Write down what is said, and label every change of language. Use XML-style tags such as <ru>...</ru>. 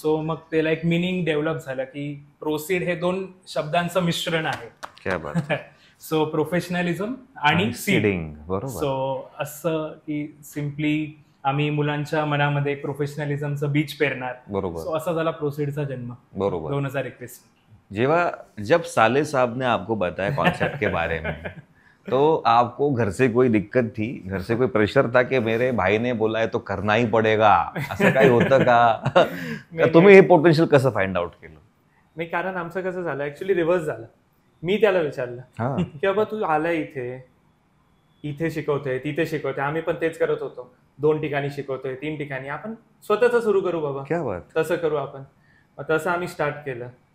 <mr>So मग त्याला एक मिनिंग डेव्हलप झालं की प्रोसीड हे 2 शब्दांचं मिश्रण आहे. सो प्रोफेशनलिझम आणि सीडिंग. सो असं की सिम्पली आम्ही मुलांच्या मनामध्ये एक प्रोफेशनलिझमचं बीज पेरणार. बरोबर. सो असा झाला प्रोसीडचा जन्म. बरोबर. 2021.</mr> <hi>जब साले साहब ने आपको बताया कॉन्सेप्ट के बारे में, तो आपको घर से कोई दिक्कत थी, घर से कोई प्रेशर था कि मेरे भाई ने बोला है तो करना ही पडेगा,</hi> <mr>असं काही होतं का? तुम्ही हे पोटेन्शियल कसं फाइंड आउट केलं? नाही, कारण आमचं कसं झालं, ऍक्च्युली रिव्हर्स झालं. मी त्याला विचारलं की बाबा तू आलाय इथे शिकवतोय, तिथे शिकवतोय, आम्ही पण तेच करत होतो, 2 ठिकाणी शिकवतोय, 3 ठिकाणी, आपण स्वतःच सुरू करू बाबा.</mr> <hi>क्या बात.</hi> <mr>तसं करू आपण. तसं आम्ही स्टार्ट केलं.</mr>